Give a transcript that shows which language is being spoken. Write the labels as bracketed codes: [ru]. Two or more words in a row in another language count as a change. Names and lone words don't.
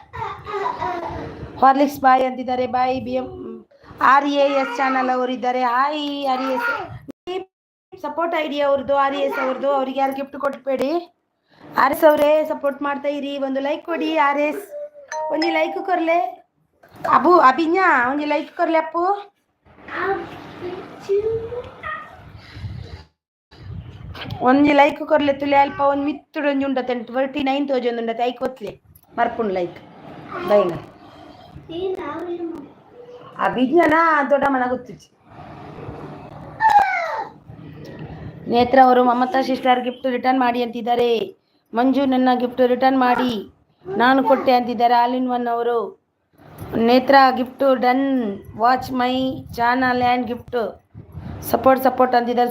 [kn] ಹಾರ್ಲಿಕ್ಸ್ ಬಾಯ್ ಅಂತಿದ್ದಾರೆ. ಬಾಯ್ ಬಿ ಎಂ ಆರ್ ಎ ಎಸ್ ಚಾನಲ್ ಅವರಿದ್ದಾರೆ. ಹಾಯ್ ಆರ್ ಎ ಎಸ್ [en] support ID [kn] ಅವ್ರದ್ದು, ಆರ್ ಎ ಎಸ್ ಅವ್ರದ್ದು. ಅವ್ರಿಗೆ ಯಾರು ಗಿಫ್ಟ್ ಕೊಟ್ಬೇಡಿ. ಆರ್ ಎಸ್ ಅವರೇ ಸಪೋರ್ಟ್ ಮಾಡ್ತಾ ಇರಿ. ಒಂದು ಲೈಕ್ ಕೊಡಿ [tcy] ಆರ್ ಎಸ್. ಒಂದು ಲೈಕ್ ಕೊರ್ಲೆ ಅಬು ಅಭಿಜ್ಞಾ, ಒಂದು ಲೈಕ್ ಕೊರ್ಲೆ ಅಪ್ಪು. ಒಂದು ಲೈಕ್ ಕೊರ್ಲೆ ತುಲೆ ಅಲ್ಪ. ಒಂದು ಮಿತ್ತುಡು ಒಂಜಿ ಉಂಡತೆ 39 ತೋಜೊಂದು ಉಂಡತೆ ಐಕ್ ಒತ್ಲೆ ಮರ್ಪುಂಡು ಲೈಕ್ ಬೈಂಗ. ಅಭಿಜ್ಞಾನ ದೊಡ್ಡ ಮನ ಗೊತ್ತಿಚ್ಚಿ. [kn] ನೇತ್ರ ಅವರು ಮಮತಾ [en] sister gift return [kn] ಮಾಡಿ ಅಂತಿದ್ದಾರೆ. ಮಂಜು ನನ್ನ [en] gift return [kn] ಮಾಡಿ, ನಾನು ಕೊಟ್ಟೆ ಅಂತಿದ್ದಾರೆ. ಆಲ್ ಇನ್ ಒನ್ ಅವರು. [en] Netra gift done, watch my channel and gift support support ಅಂತಿದ್ದಾರೆ.